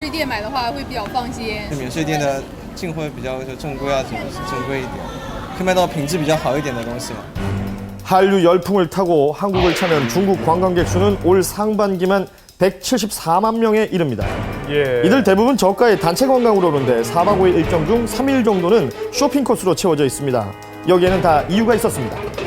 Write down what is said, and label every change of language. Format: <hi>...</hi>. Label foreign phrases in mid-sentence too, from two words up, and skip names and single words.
<zh>税店买的话会比较放心。免税店的进货比较正规啊，正规一点，可以买到品质比较好一点的东西嘛。</zh> <ko>한류 열풍을 타고 한국을 찾는 중국 관광객 수는 올 상반기만 174만 명에 이릅니다. 이들 대부분 저가의 단체 관광으로 오는데 4박 5일 일정 중 3일 정도는 쇼핑 코스로 채워져 있습니다. 여기에는 다 이유가 있었습니다.</ko>